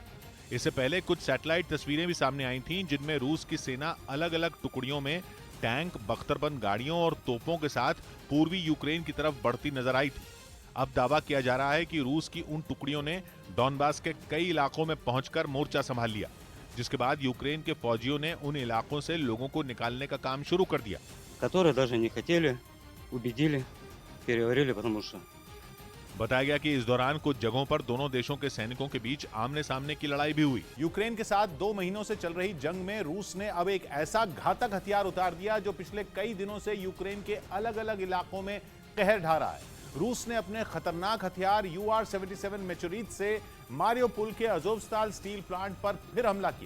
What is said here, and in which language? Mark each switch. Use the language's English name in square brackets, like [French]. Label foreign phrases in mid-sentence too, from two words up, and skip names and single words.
[Hindi] इससे पहले कुछ सैटेलाइट तस्वीरें भी सामने आई थीं, जिनमें रूस की सेना अलग अलग टुकड़ियों में टैंक, बख्तरबंद गाड़ियों और तोपों के साथ पूर्वी यूक्रेन की तरफ बढ़ती नजर आई थी। अब दावा किया जा रहा है कि रूस की उन टुकड़ियों ने डॉनबास के कई इलाकों में पहुंचकर मोर्चा संभाल लिया, जिसके बाद यूक्रेन के फौजियों ने उन इलाकों से लोगों को निकालने का काम शुरू कर दिया। [Russian] которые даже не хотели, убедили, переговорили, потому что [Hindi] बताया गया कि इस दौरान कुछ जगहों पर दोनों देशों के सैनिकों के बीच आमने सामने की लड़ाई भी हुई। यूक्रेन के साथ 2 महीनों से चल रही जंग में रूस ने अब एक ऐसा घातक हथियार उतार दिया जो पिछले कई दिनों से यूक्रेन के अलग अलग इलाकों में कहर ढा रहा है। रूस ने अपने खतरनाक हथियार UR-77 मैचुरित से मारियोपोल के अजोवस्ताल स्टील प्लांट पर फिर हमला किया।